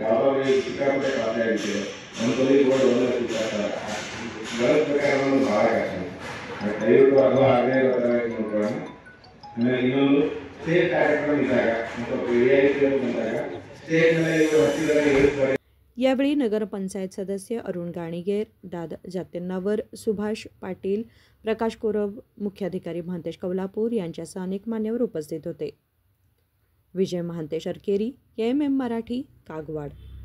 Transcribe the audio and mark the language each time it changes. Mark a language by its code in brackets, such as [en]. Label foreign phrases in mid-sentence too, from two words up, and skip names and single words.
[kn] ಯಾವುದಾದ್ರು ಸಿಕ್ಕಾಪಟ್ಟೆ ಖಾತೆ ಆಗಿರ್ತದೆ, ಒಂದು ತೊಲಿ ಗೋಲ್ಡ್ ಒಂದು ಸಿಕ್ಕಾಗ್ತದೆ, ಬಳಸ್ಬೇಕಾದ್ರೆ ಭಾಳ ಕಷ್ಟ. ದಯವಿಟ್ಟು ಅದು ಹಾಗೆ ನೋಡ್ಕೊಳ್ಳೋಣ. ಆಮೇಲೆ ಇನ್ನೊಂದು ಸ್ಟೇಜ್ ಕಾರ್ಯಕ್ರಮ ಇದ್ದಾಗ ಸ್ವಲ್ಪ ರಿಯಾಯಿತಿ ಬಂದಾಗ ಸ್ಟೇಜ್ ಮೇಲೆ ಇವರು ಹತ್ತಿರ [mr] यावेळी नगरपंचायत सदस्य अरुण गाणिगेर, दादा जातींनावर, सुभाष पाटील, प्रकाश कोरब, मुख्याधिकारी महांतेश कवलापूर यांच्यासह अनेक मान्यवर उपस्थित होते. विजय महांतेश अरकेरी, AMM मराठी, कागवाड.